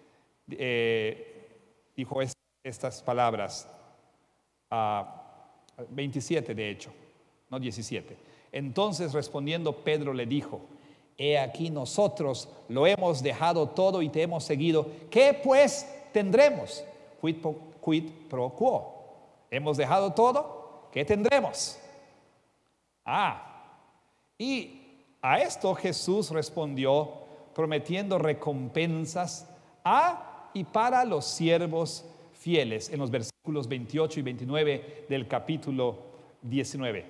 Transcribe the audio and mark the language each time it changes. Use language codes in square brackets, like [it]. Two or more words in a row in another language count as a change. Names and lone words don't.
[es] Dijo estas palabras, 27 de hecho, no 17. Entonces respondiendo Pedro le dijo: he aquí nosotros lo hemos dejado todo y te hemos seguido. ¿Qué pues tendremos? [la] Quid pro quo. [es] Hemos dejado todo, ¿qué tendremos? Y a esto Jesús respondió prometiendo recompensas a y para los siervos fieles, en los versículos 28 y 29 del capítulo 19.